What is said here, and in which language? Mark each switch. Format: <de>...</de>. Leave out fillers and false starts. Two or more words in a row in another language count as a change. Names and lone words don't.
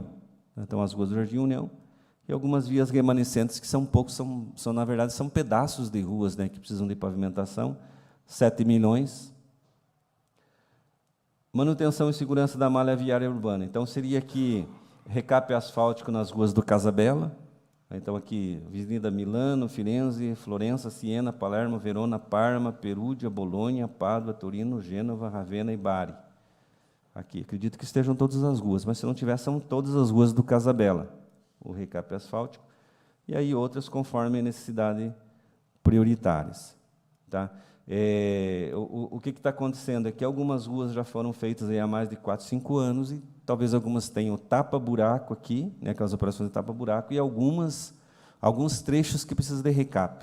<pt>Então, as ruas do Jardim União e algumas vias remanescentes que são poucos, na verdade, são pedaços de ruas, né, que precisam de pavimentação, 7 milhões. Manutenção e segurança da malha viária urbana. Então, seria aqui recap asfáltico nas ruas do Casabella. Então, aqui, Avenida Milano, Firenze, Florença, Siena, Palermo, Verona, Parma, Perúdia, Bolonha, Pádua, Torino, Gênova, Ravenna e Bari. Aqui, acredito que estejam todas as ruas, mas se não tiver, são todas as ruas do Casabella, o recap asfáltico, e aí outras conforme a necessidade prioritárias. Tá? O que está acontecendo é que algumas ruas já foram feitas aí há mais de 4, 5 anos, e talvez algumas tenham tapa-buraco aqui, né, aquelas operações de tapa-buraco, e alguns trechos que precisam de recap.</pt>